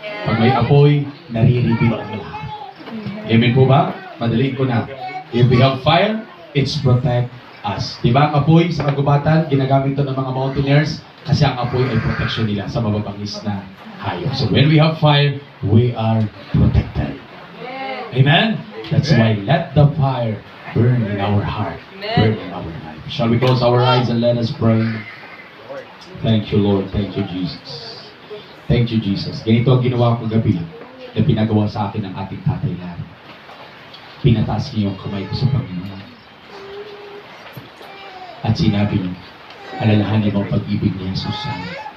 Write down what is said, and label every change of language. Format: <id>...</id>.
<tl>Pag may apoy, nare-reveal ang lahat. Amen po ba? Madaliin ko na.</tl> <en>If we have fire, it's protect us.</en> <tl>Diba ang apoy sa kagubatan, ginagamit ito ng mga mountaineers kasi ang apoy ay protection nila sa mababangis na hayop.</tl> <en>So when we have fire, we are protected. Amen? That's why let the fire burn in our heart, burn in our life. Shall we close our eyes and let us pray? Thank you, Lord. Thank you, Jesus. Thank you, Jesus.</en> <tl>Ganito ang ginawa ko gabi na pinagawa sa akin ng ating Tatay Larry. Pinataas niyo yung kamay ko sa Panginoon. At sinabi niyo, alalahanin mo ang pag-ibig ni Jesus sa iyo.</tl>